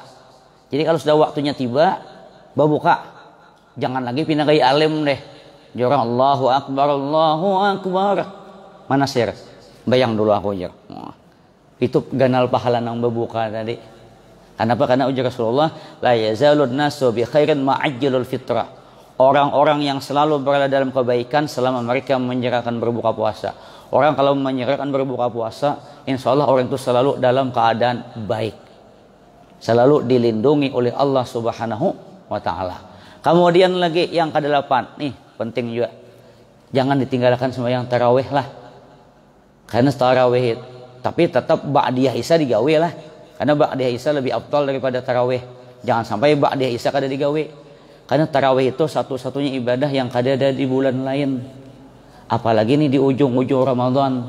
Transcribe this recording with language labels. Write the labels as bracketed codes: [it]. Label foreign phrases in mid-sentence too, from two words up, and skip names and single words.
[id] Jadi kalau sudah waktunya tiba berbuka, jangan lagi pindah ke alim deh. [ar] Jorang Allahu Akbar, Allahu Akbar. [bjn] Mana sir? Bayang dulu aku aja. Itu ganal pahala nang berbuka tadi. [id] Kenapa? Karena ujar Rasulullah, [ar] la yazalun nasu bi khairin ma'ajjalul fitrah. [id] Orang-orang yang selalu berada dalam kebaikan selama mereka menyerahkan berbuka puasa. Orang kalau menyerahkan berbuka puasa, insya Allah orang itu selalu dalam keadaan baik. Selalu dilindungi oleh Allah [ar] Subhanahu wa ta'ala. [id] Kemudian lagi yang ke-8 nih penting juga, jangan ditinggalkan sembahyang tarawih lah, karena tarawih tapi tetap [ar] ba'diyah isya [id] digawe lah, karena [ar] ba'diyah isya [id] lebih afdal daripada tarawih. Jangan sampai [ar] ba'diyah isya [bjn] kada digawe, [id] karena tarawih itu satu-satunya ibadah yang kada ada di bulan lain, apalagi nih di ujung-ujung Ramadan.